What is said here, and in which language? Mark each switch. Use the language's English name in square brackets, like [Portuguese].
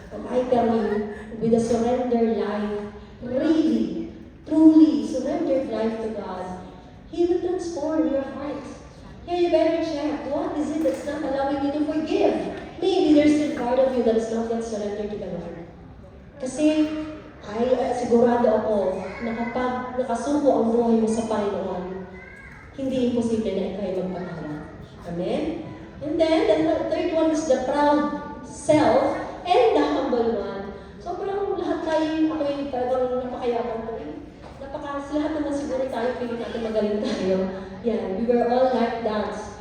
[English] But I tell you, with a surrendered life, really, truly surrendered life to God, He will transform your heart. Here you better check, what is it that's not allowing you to forgive? Maybe there's still part of you that is not yet surrendered to the Lord. [Filipino] Kasi, sigurado ako na kapag nakasuko ang buhay mo sa Panginoon, hindi imposible na ikaw ay magpatawad. [English] Amen? And then, the third one is the proud self and the humble one. [Filipino] So, parang lahat tayo, ako yung parang napakayabang ko. Lahat naman siguro tayo, piling natin magaling tayo. [English] Yeah, we were all like that.